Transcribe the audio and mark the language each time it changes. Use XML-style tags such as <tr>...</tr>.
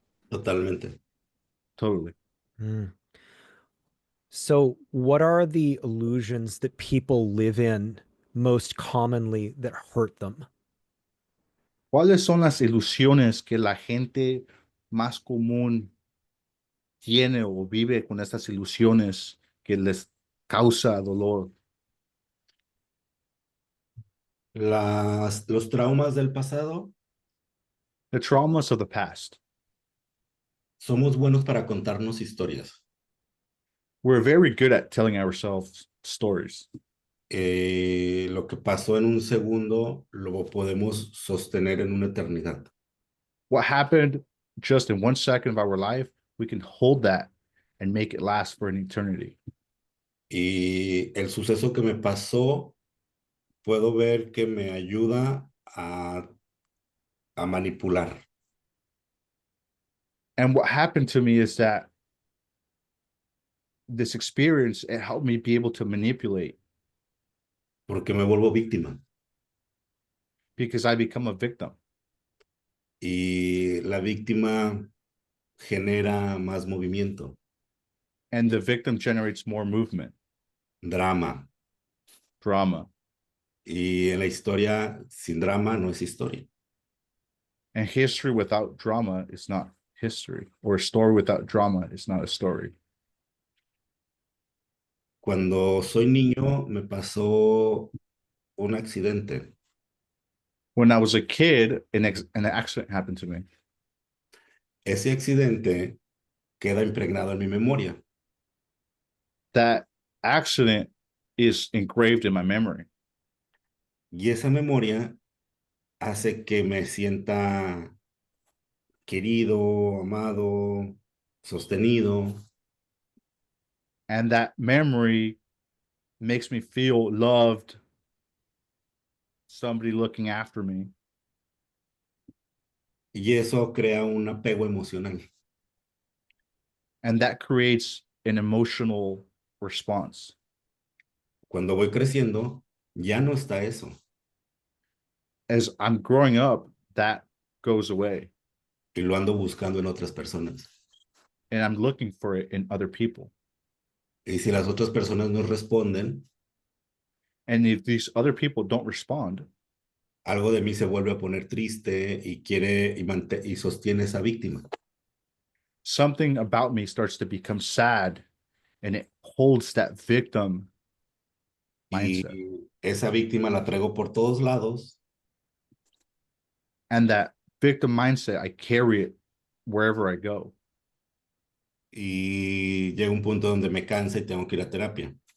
<es>Totalmente.</es> <en>Totally. Mm. So, what are the illusions that people live in most commonly that hurt them?</en> <es>¿Cuáles son las ilusiones que la gente más común tiene o vive con estas ilusiones que les causa dolor? Los traumas del pasado,</es> <en>The traumas of the past.</en> <es>somos buenos para contarnos historias.</es> <en>We're very good at telling ourselves stories.</en> <es>Lo que pasó en un segundo lo podemos sostener en una eternidad.</es> <en>What happened just in 1 second of our life, we can hold that and make it last for an eternity.</en> <es>Y el suceso que me pasó, puedo ver que me ayuda a manipular.</es> <en>And what happened to me is that this experience, it helped me be able to manipulate</en> <es>Porque me vuelvo víctima.</es> <en>because I become a victim.</en> <es>Y la víctima genera más movimiento,</es> <en>And the victim generates more movement,</en> <es>drama.</es> <en>drama.</en> <es>Y en la historia, sin drama, no es historia.</es> <en>And history without drama is not history, or a story without drama is not a story.</en> <es>Cuando soy niño, me pasó un accidente.</es> <en>When I was a kid, an accident happened to me.</en> <es>Ese accidente queda impregnado en mi memoria.</es> <en>That accident is engraved in my memory.</en> <es>Y esa memoria hace que me sienta querido, amado, sostenido.</es> <en>And that memory makes me feel loved, somebody looking after me.</en> <es>Y eso crea un apego emocional.</es> <en>And that creates an emotional response.</en> <es>Cuando voy creciendo, ya no está eso.</es> <en>As I'm growing up, that goes away.</en> <es>Y lo ando buscando en otras personas.</es> <en>and I'm looking for it in other people.</en> <es>Y si las otras personas no responden,</es> <en>And if these other people don't respond,</en> <es>algo de mí se vuelve a poner triste y quiere y sostiene esa víctima.</es> <en>something about me starts to become sad, and it holds that victim mindset.</en> <es>Y esa víctima la traigo por todos lados</es> <en>And that victim mindset, I carry it wherever I go.</en> <es>y llega un punto donde me cansa y tengo que ir a terapia.</es>